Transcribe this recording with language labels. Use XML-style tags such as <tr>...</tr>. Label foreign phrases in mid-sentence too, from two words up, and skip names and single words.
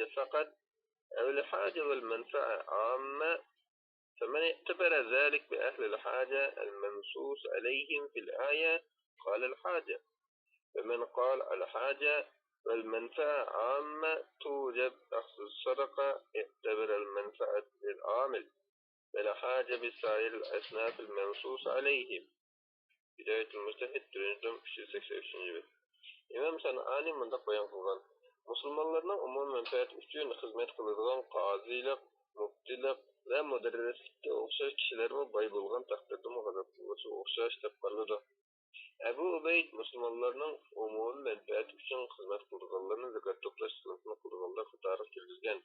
<ar>فقط أو الحاجة والمنفعة عامة، فمن اعتبر ذلك بأهل الحاجة المنصوص عليهم في الآية قال الحاجة، ومن قال الحاجة والمنفعة عامة توجب أخذ الصدقة اعتبر المنفعة للعامل ولا حاجة بسائر الأصناف المنصوص عليهم. بداية المجتهد 383.</ar> <uz>İmam Sanani mundaq bayon qilgan: Musulmonlarning umumiy manfaati uchun xizmat qiladigan qozilik, muftilik va mudarrislikka o'xshash kishilarga boy bo'lgan taqdirda g'azab qiluvchi o'xshash deb qaraladi. Abu Ubayd musulmonlarning umumiy manfaati uchun xizmat qilganlarni zakat to'plash sunnatini qilganlar qatoriga kirgizgan.</uz>